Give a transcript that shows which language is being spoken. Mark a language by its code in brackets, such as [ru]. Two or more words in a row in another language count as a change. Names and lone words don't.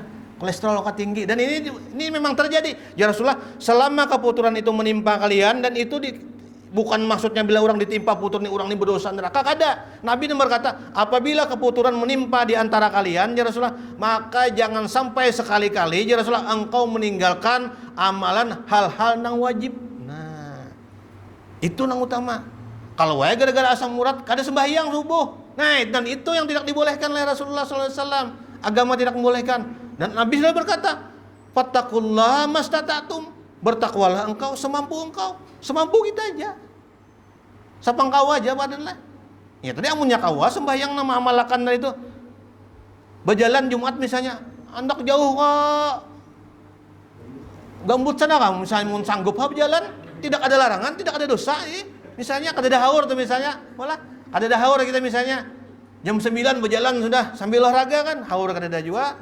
[id] Kolesterol tinggi, dan ini memang terjadi. [ar] Ya Rasulullah, [id] selama keputuran itu menimpa kalian, dan itu bukan maksudnya bila orang ditimpa putur nih orang ini berdosa neraka, kada. Nabi berkata, apabila keputuran menimpa di antara kalian, [ar] ya Rasulullah, [id] maka jangan sampai sekali-kali [ar] ya Rasulullah [id] engkau meninggalkan amalan hal-hal nang wajib. Nah, itu nang utama. [bjn] Kalau wae gara-gara asam urat kada sembahyang subuh. [id] Nah, dan itu yang tidak dibolehkan oleh Rasulullah SAW. Agama tidak membolehkan. Dan Nabi sudah berkata, [ar] fattaqullaha mastata'tum, [id] bertakwalah engkau semampu engkau. Semampu kita aja. [bjn] Sapang kawa aja badan lah. Ya tadi amunnya kawa sembahyang nama amalakan dari itu. [id] Berjalan Jumat misalnya, andak jauh ke gambut sana kamu misalnya mun sanggup berjalan, tidak ada larangan, tidak ada dosa. [bjn] Misalnya kada dahur tuh misalnya, malah kada dahur kita misalnya jam 9 berjalan sudah sambil olahraga kan, haur kada ada juga.